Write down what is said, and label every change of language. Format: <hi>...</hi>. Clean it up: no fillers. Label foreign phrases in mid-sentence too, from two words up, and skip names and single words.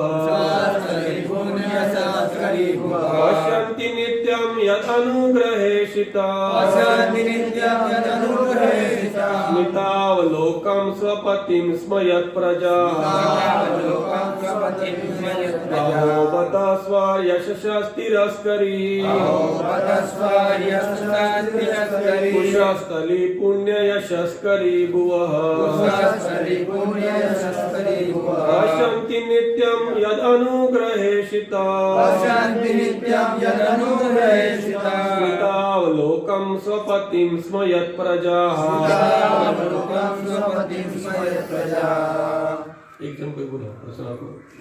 <sa>कुशस्थली पुण्य यशस्करी भुवः। पश्यन्ति नित्यं यदनुग्रहेषितं। पश्यन्ति नित्यं यदनुग्रहेषितं। स्मितावलोकं स्वपतिं स्म यत्प्रजाः। स्मितावलोकं स्वपतिं स्म यत्प्रजाः। अहो बत स्वर યશસ્ તિરસ્કરી કુશસ્થલી પુણ્ય યશસ્કરી ભુવઃ પશ્યન્તિ નિત્યમ યદ અનુગ્રહેશિતા સ્મિતાવલોકમ સ્વપતિમ સ્મયત પ્રજાઃ</sa> <gu>એક જણ કોઈ બોલો પ્રશ્ન આપો</gu>